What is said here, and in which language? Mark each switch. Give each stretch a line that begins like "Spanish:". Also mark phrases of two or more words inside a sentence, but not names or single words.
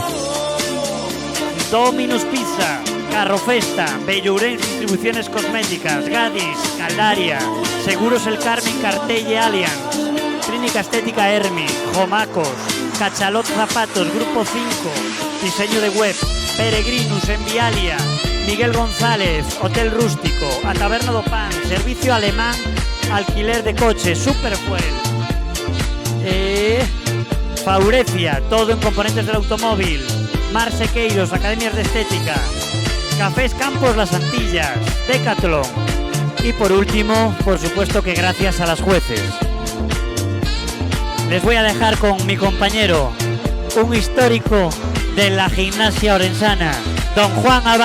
Spanish: Dominus Pizza, Carrofesta, Bellurens Distribuciones Cosméticas, Gadis, Caldaria, Seguros El Carmen, Cartelle Allianz, Clínica Estética Hermi, Jomacos, Cachalot Zapatos, Grupo 5, Diseño de Web, Peregrinus, Envialia, Miguel González, Hotel Rústico, A Taberna do Pan, Servicio Alemán, Alquiler de Coches, Superfuel, Faurecia, todo en componentes del automóvil, Mar Sequeiros, Academias de Estética, Cafés Campos Las Antillas, Decathlon y por último, por supuesto que gracias a las jueces. Les voy a dejar con mi compañero, un histórico de la gimnasia orensana, don Juan Abal.